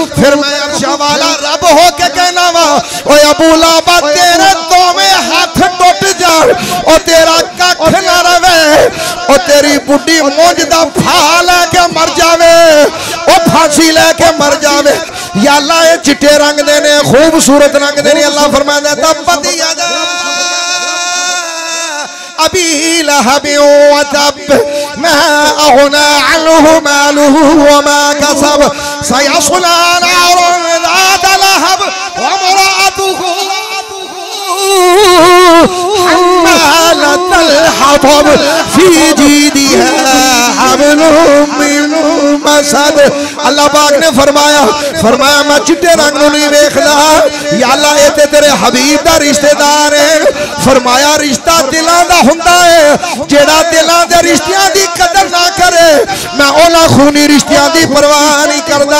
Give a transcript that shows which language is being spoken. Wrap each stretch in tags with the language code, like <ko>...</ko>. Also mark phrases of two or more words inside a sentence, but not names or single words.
<pa>ਫਿਰ ਮੈਂ ਅਰਸ਼ਾਂ ਵਾਲਾ ਰੱਬ ਹੋ ਕੇ ਕਹਿਣਾ ਵਾਂ ਓ ਅਬੂ ਲਾਬਾ ਤੇਰੇ ਦੋਵੇਂ ਹੱਥ ਟੁੱਟ ਜਾਣ ਓ ਤੇਰਾ ਕੱਖ ਨਾ ਰਵੇ ਓ ਤੇਰੀ ਬੁੱਢੀ ਮੁੰਜ ਦਾ ਫਾਹ ਲੈਕੇ ਮਰ ਜਾਵੇ ਓ ਫਾਂਸੀ ਲੈਕੇ ਮਰ ਜਾਵੇ।</pa> <ar>يا الله</ar> <pa>ਇਹ ਚਿੱਟੇ ਰੰਗ ਦੇ ਨੇ ਖ਼ੂਬਸੂਰਤ ਰੰਗ ਦੇ ਨੇ। ਅੱਲਾਹ ਫ਼ਰਮਾਤਾ</pa> <ar>تبت يدا أبي لهب و تب ما أغنى عنه ماله و ما كسب سيصلى نارا ذات لهب و امرأته حمالة الحطب في جيدها حبل من مسد.</ar> <pa>ਅੱਲਾਹ ਪਾਕ ਨੇ ਫ਼ਰਮਾਇਆ ਮੈਂ ਚਿੱਟੇ ਰੰਗ ਨੂੰ ਨਹੀਂ ਵੇਖਦਾ</pa> <ar>يا الله</ar> <pa>ਇਹ ਤੇ ਤੇਰੇ ਹਬੀਬ ਦਾ ਰਿਸ਼ਤੇਦਾਰ ਹੈ। ਫ਼ਰਮਾਇਆ ਰਿਸ਼ਤਾ ਦਿਲਾਂ ਦਾ ਹੁੰਦਾ ਹੈ ਜਿਹੜਾ ਦਿਲਾਂ ਦੇ ਰਿਸ਼ਤਿਆਂ ਦੀ ਕਦਰ ਨਾ ਕਰੇ ਮੈਂ ਉਨ੍ਹਾਂ ਖ਼ੂਨੀ ਰਿਸ਼ਤਿਆਂ ਦੀ ਪਰਵਾਹ ਨਹੀਂ ਕਰਦਾ।</pa>